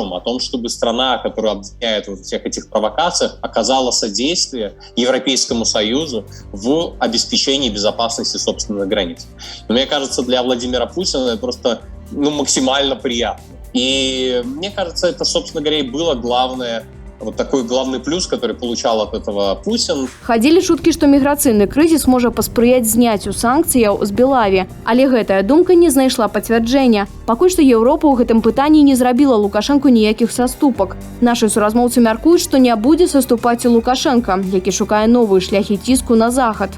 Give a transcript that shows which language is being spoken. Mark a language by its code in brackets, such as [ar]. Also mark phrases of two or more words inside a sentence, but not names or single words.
[ru] О том, чтобы страна, которая обвиняет во всех этих провокациях, оказала содействие Европейскому Союзу в обеспечении безопасности собственных границ. Но мне кажется, для Владимира Путина это просто максимально приятно. И мне кажется, это, собственно говоря, и было главное, вот такой главный плюс, который получал от этого Путин. [be] Хадзілі чуткі, што міграцыйны крызіс можа паспрыяць зняццю санкцыяў з Белаві, але гэтая думка не знайшла пацвярджэння. Пакуль што Еўропа ў гэтым пытанні не зрабіла Лукашэнку ніякіх саступак. Нашы суразмоўцы мяркуюць, што не будзе саступаць і Лукашэнка, які шукае новыя шляхі ціску на захад.